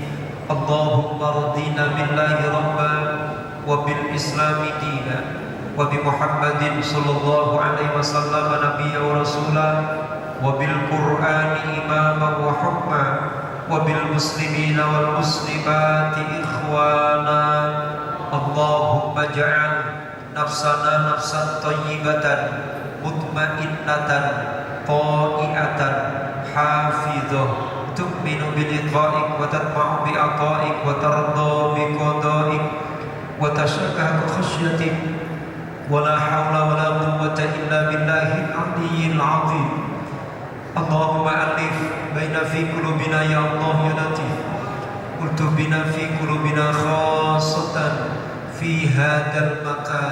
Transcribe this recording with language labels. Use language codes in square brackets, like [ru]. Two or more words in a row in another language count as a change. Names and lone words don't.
[ar] اللهم أرضنا بالله ربا وبالإسلام دينا وبمحمد صلى الله عليه وسلم نبيا ورسولا وبالقرآن إماما وحكما وبالمسلمين والمسلمات إخوانا. اللهم اجعل نفسنا نفسا طيبة مطمئنة طائعة حافظة تؤمن بلقائك وتطمع بعطائك وترضى بقضائك وتشكر خشيتك. ولا حول ولا قوة إلا بالله العلي العظيم. اللهم ألف بين في قلوبنا يا الله يا لطيف. قلت بنا في قلوبنا خاصة في هذا المكان.